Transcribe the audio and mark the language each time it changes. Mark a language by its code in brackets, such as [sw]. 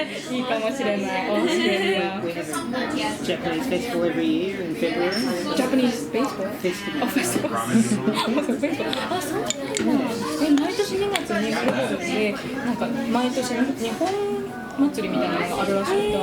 [ja] いいかもしれない。オーストラリア。 [en] We have a Japanese festival every year in February. Japanese baseball? Festival. [ja] あ、フェスティバル。あ、そうなんだ。毎年2月にメルボルンでなんか毎年日本祭りみたいなのがあるらしくて。